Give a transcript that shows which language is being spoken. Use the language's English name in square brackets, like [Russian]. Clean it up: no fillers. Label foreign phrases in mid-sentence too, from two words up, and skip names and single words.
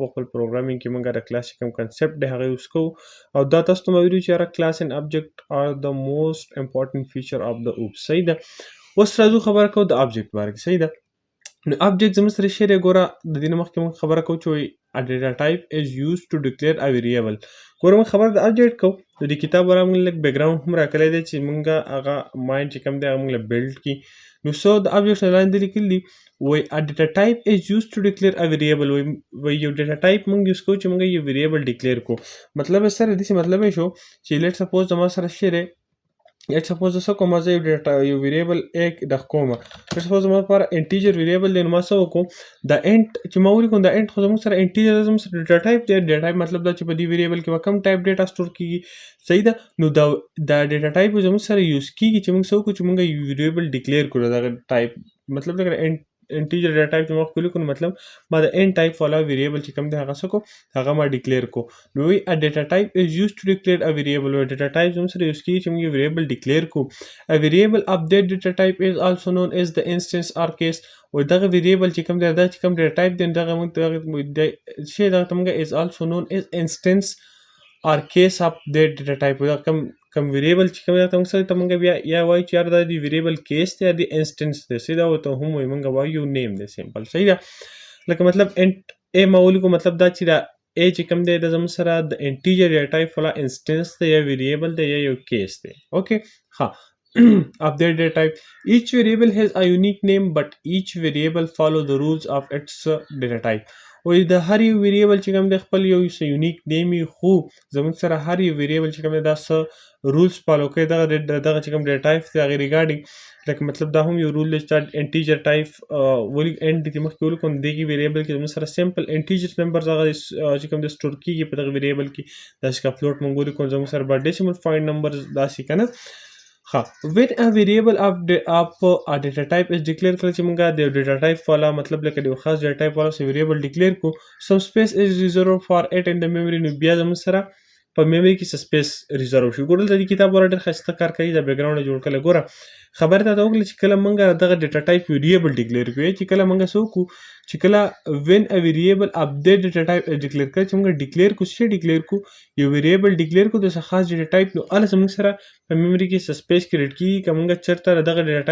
[Pashto] په خپل پروګرامینګ کې مونږ د کلاس کوم کنسپټ دی هغه یوز کوو او دا تاسو ته مې ویلي چې یاره [English] class and object are the most important feature of the OOP [Pashto] صحیح ده اوس راځو خبره کوو د ابجیکټ باره کې صحیح ده نو ابجیکټ زموږ سره شی دی ګوره د دې نه مخکې مونږ خبره کوو چې وایي [English] a data type is used to declare a variable [Pashto] ګوره موږ خبره د ابجیکټ کوو د دې کتاب والا موږ لږ بیک ګراوند هم راکلی دی چې موږ هغه ماینډ چې کوم دی هغه موږ له بیلډ کړي نو سو د ابجیکټ نه لاندې لیکلي دي وایي [English] a data type is used to declare a variable [Pashto] وایي یو [English] data type [Pashto] موږ یوز کوو چې موږ یو ویریبل ډیکلیئر کړو مطلب یې سره داسې مطلب یې شو چې [English] let suppose [Pashto] زما سره شی دی [English] let suppose [Pashto] زه څه کوم زه یو ویریبل a ډک کوم [English] let suppose [Pashto] زما لپاره [English] integer variable [Pashto] دی نو ما څه وکړو د انټ چې ما ولیکم د انټ خو زموږ سره انټیجر زموږ سره [English] data type [Pashto] دی ډیټا ټایپ مطلب دا چې په دې ویریبل کې به کوم ټایپ ډیټا سټور کیږي صحیح ده نو دا [English] data type [Pashto] زموږ سره یوز کیږي چې موږ څه وکړو چې موږ یو ویریبل ډیکلیئر کړو دغه ټایپ مطلب دا [English] integer data type [Pashto] چې ما ښکلي کړو مطلب ما د ان ټایپ والا ویریبل چې کوم دی هغه څه کو هغه ما ډیکلیئر کو نو وی [English] a data type is used to declare a variable [Pashto] او [English] data type [Pashto] زموږ سره یوز کیږي چې موږ یو ویریبل ډیکلیئر کو [English] a variable of that data type is also known as the instance or case [Pashto] و دغه ویریبل چې کوم دی دا چې کوم [English] data type [Pashto] دی دغه موږ شی دغه ته موږ [English] is also known as instance or case of that data type [Pashto] دا کوم ویریبل چې کوم دی ته موږ سره ته موږ بیا یا وایو چې یار دا د ویریبل کیس دی یا د انسټنس دی صحیح ده ورته هم وایو موږ وایو نیم دی سمپل صحیح ده لکه مطلب انټ ای ما ولیکو مطلب دا چې دا ای چې کوم دی د زموږ سره د [English] integer data type [Pashto] والا انسټنس دی یا ویریبل دی یا یو کیس دی اوکې ها [English] of their data type. Each variable has a unique name, but each variable follow the rules of its data type. [Pashto] وایي د هر یو ویریبل چې کوم دی خپل یو څه [English] unique name [Pashto] وي خو زموږ سره هر یو ویریبل چې کوم دی دا څه [English] rules follow [Pashto] کوي دغه چې کوم ډیټا ټایپ دی هغې ریګارډینګ لکه مطلب دا هم یو رول دی چې [English] integer type [Pashto] ولي انډ کې مخکې ولیکو نو دغې ویریبل کې زموږ سره سمپل [English] integer numbers [Pashto] هغه چې کوم دی سټور کېږي په دغه ویریبل کې داسې که فلوټ موږ ولیکو زموږ سره به [English] decimal point number [Pashto] داسې که نه [English] when a variable of a data type is declared [Pashto] کله چې موږ د [English] data type [Pashto] والا مطلب لکه د یو خاص [English] data type [Pashto] والا څه [English] variable declare [Pashto] کو [English] some space is reserved for it in the memory [Pashto] نو بیا زموږ سره په میموري کې څه [English] space reserve [Pashto] شي ګوره د دې کتاب والا ډېر ښایسته کار کوي د بیک ګراونډ جوړ کړی ګوره خبره ته وکړله چې کله موږ دغه [English] data type variable declare [Pashto] کوو چې کله موږ څه وکړو چې کله [English] when a variable of that data type declare [Pashto] کړه چې موږ ډیکلیئر کوو څه ډیکلیئر کوو یو [English] variable declare [Pashto] کوو د څه خاص [English] data type [Pashto] نو هله زموږ سره په میموري کې څه سپیس کریټ کېږي که موږ چېرته دغه ډیټا